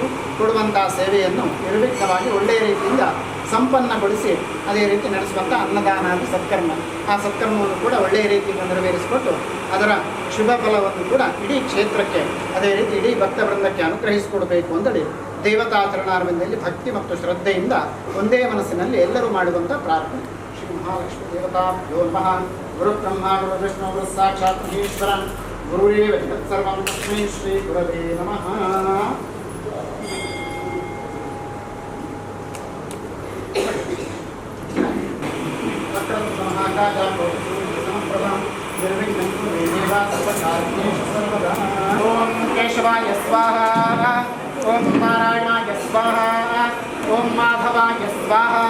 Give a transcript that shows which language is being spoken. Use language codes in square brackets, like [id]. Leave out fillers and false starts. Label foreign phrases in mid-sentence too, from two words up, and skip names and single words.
[kn] ಕೊಡುವಂತಹ ಸೇವೆಯನ್ನು ನಿರ್ವಿಘ್ನವಾಗಿ ಒಳ್ಳೆಯ ರೀತಿಯಿಂದ ಸಂಪನ್ನಗೊಳಿಸಿ ಅದೇ ರೀತಿ ನಡೆಸುವಂಥ ಅನ್ನದಾನಾದಿ ಸತ್ಕರ್ಮ, ಆ ಸತ್ಕರ್ಮವನ್ನು ಕೂಡ ಒಳ್ಳೆಯ ರೀತಿಯಿಂದ ನೆರವೇರಿಸಿಕೊಟ್ಟು ಅದರ ಶುಭ ಫಲವನ್ನು ಕೂಡ ಇಡೀ ಕ್ಷೇತ್ರಕ್ಕೆ ಅದೇ ರೀತಿ ಇಡೀ ಭಕ್ತವೃಂದಕ್ಕೆ ಅನುಗ್ರಹಿಸಿಕೊಡಬೇಕು ಅಂತೇಳಿ ದೇವತಾಚರಣಾರ್ವಿಂದಲ್ಲಿ ಭಕ್ತಿ ಮತ್ತು ಶ್ರದ್ಧೆಯಿಂದ ಒಂದೇ ಮನಸ್ಸಿನಲ್ಲಿ ಎಲ್ಲರೂ ಮಾಡುವಂಥ ಪ್ರಾರ್ಥನೆ. [sa] ಶ್ರೀ ಮಹಾಲಕ್ಷ್ಮಿ ದೇವತಾ ಯೋ ನಮಃ. ಗುರು ಬ್ರಹ್ಮ ಗುರು ವಿಷ್ಣು ಗುರು ಸಾಕ್ಷಾತ್ ಈಶ್ವರನ್ ಗುರುರೇವ ಸರ್ವಂ ತಸ್ಮೈ ಶ್ರೀ ಗುರವೇ ನಮಃ. ಓಂ ಕೇಶವಾಯ ಸ್ವಾಹ, ಓಂ ನಾರಾಯಣಾಯ ಸ್ವಾಹ, ಓಂ ಮಾಧವಾಯ ಸ್ವಾಹ.